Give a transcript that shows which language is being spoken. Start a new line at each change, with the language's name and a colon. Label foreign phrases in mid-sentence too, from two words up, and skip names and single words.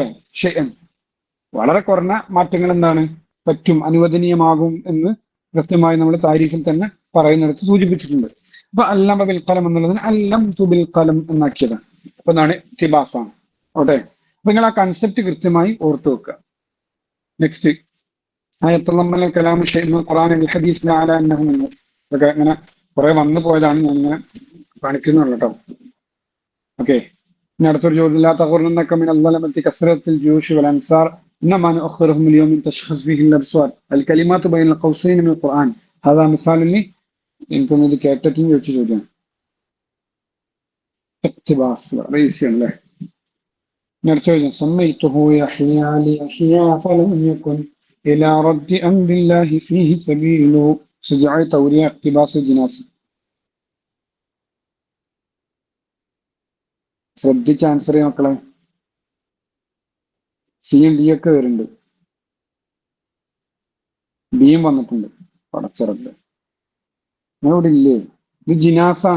Malayalam: ഷൈഅൻ, വളരെ കുറഞ്ഞ മാറ്റങ്ങൾ എന്താണ് പറ്റും, അനുവദനീയമാകും എന്ന് കൃത്യമായി നമ്മൾ താരീഖിൽ തന്നെ പറയുന്നിടത്ത് സൂചിപ്പിച്ചിട്ടുണ്ട്. അപ്പൊ
Arabic: علم بالقلم
Malayalam: എന്നുള്ളതിന്
Arabic: علمت بالقلم
Malayalam: എന്നാക്കിയതാണ്. അപ്പൊ എന്താണ്? ഇഖ്തിബാസാണ്. ഓട്ടെ, അപ്പൊ നിങ്ങൾ ആ കൺസെപ്റ്റ് കൃത്യമായി ഓർത്തു വെക്കുക. നെക്സ്റ്റ്,
Arabic: يتضمن الكلام شيء من القرآن والحديث لا على أنه منه.
Malayalam: ഇതൊക്കെ ഇങ്ങനെ കുറെ വന്നു പോയതാണ്, ഞാൻ ഇങ്ങനെ കാണിക്കുന്നുള്ളൂ കേട്ടോ. ഓക്കെ, ഇനി അടുത്തൊരു ചോദ്യം.
Arabic: لا تغرنك من الظلمة كثرة الجيوش والأنصار إنما نؤخرهم اليوم تشخص فيه الأبصار. الكلمات بين القوسين من القرآن. هذا مثال لي
Malayalam: എനിക്കൊന്ന് ഇത് കേട്ടിട്ട് ചോദിച്ച ചോദ്യം.
Arabic: اقتباس رئيسي له.
Malayalam: അടുത്ത ചോദ്യം.
Arabic: سميته يحيى ليحيى فلم يكن إلى رد أمر الله فيه سبيل شجاع تورية اقتباس الجناس.
Malayalam: ശ്രദ്ധിച്ച് ആൻസർ ചെയ്യ മക്കളെ. സിയും ഡി ഒക്കെ വരുന്നുണ്ട്, ബിയും വന്നിട്ടുണ്ട്. പടച്ചിറപ്പ് ഇവിടെ ഇല്ലേ? ഇത് ജിനാസാണ്.